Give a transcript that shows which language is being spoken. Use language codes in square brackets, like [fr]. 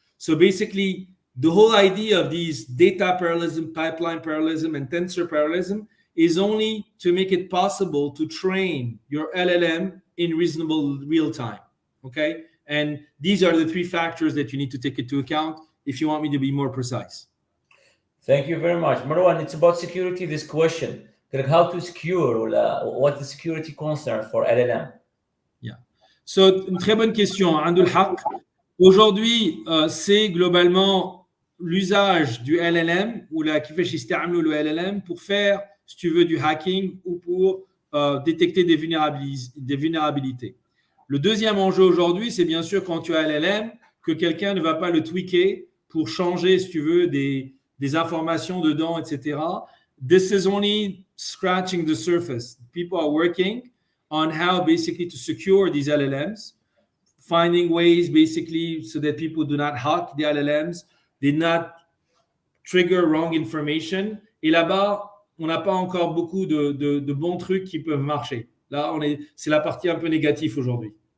[en] So basically, the whole idea of these data parallelism, pipeline parallelism, and tensor parallelism is only to make it possible to train your LLM in reasonable real time, okay? And these are the three factors that you need to take into account if you want me to be more precise. Thank you very much. Marwan, it's about security, this question. How to secure, what the security concern for LLM? Yeah. [fr] So, une très bonne question, Andul Haq. Aujourd'hui, c'est globalement l'usage du LLM ou [ar] كيفاش يستعملوا [fr] le LLM pour faire, si tu veux, du hacking ou pour détecter des vulnérabilités. Le deuxième enjeu aujourd'hui, c'est bien sûr quand tu as LLM, que quelqu'un ne va pas le tweaker pour changer, si tu veux, des informations dedans, etc. [en] This is only scratching the surface. People are working on how basically to secure these LLMs, finding ways basically so that people do not hack the LLMs, did not trigger wrong information. [fr] Et là-bas, on n'a pas encore beaucoup de bons trucs qui peuvent marcher. Là, c'est la partie un peu négative aujourd'hui.